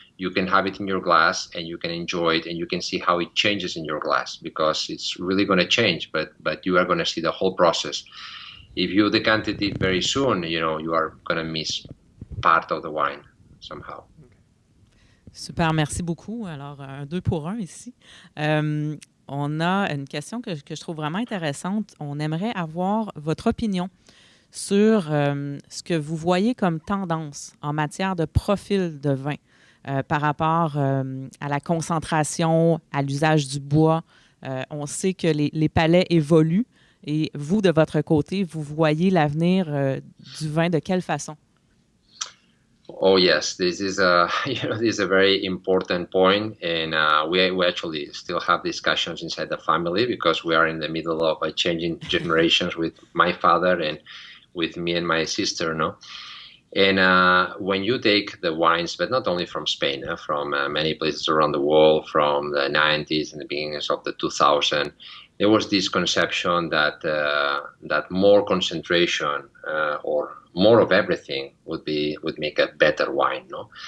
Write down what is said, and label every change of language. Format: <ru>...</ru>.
<en>You can have it in your glass and you can enjoy it, and you can see how it changes in your glass, because it's really going to change, but you are going to see the whole process. If you decanted it very soon, you are going to miss part of the wine somehow.</en> <fr>Super, merci beaucoup. Alors, un 2 pour 1 ici. On a une question que je trouve vraiment intéressante. On aimerait avoir votre opinion sur ce que vous voyez comme tendance en matière de profil de vin. Par rapport à la concentration, à l'usage du bois. On sait que les palais évoluent, et vous, de votre côté, vous voyez l'avenir du vin de quelle façon?</fr> <en>Oh yes, this is a very important point, and we actually still have discussions inside the family, because we are in the middle of changing generations with my father and with me and my sister, no? And when you take the wines, but not only from Spain, from many places around the world, from the 90s and the beginnings of the 2000s, there was this conception that more concentration or more of everything would make a better wine, no?</en>